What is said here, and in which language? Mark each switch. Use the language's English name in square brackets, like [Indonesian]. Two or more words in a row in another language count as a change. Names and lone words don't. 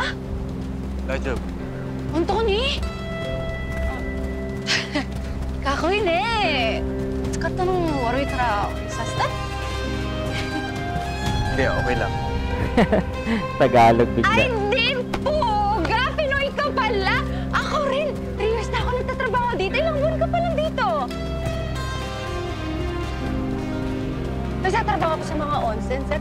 [Japanese] 大丈夫。本当にかっこいいね。使ったの悪いからさせた [Filipino] Hindi, okay lang. Tagalog bigla. Ay, di po! Pinoy ka pala! Ako rin! 3 years na ako nagtatrabaho dito. Ilang buwan ka pa lang dito. Nagtatrabaho ako sa mga onsen, sir.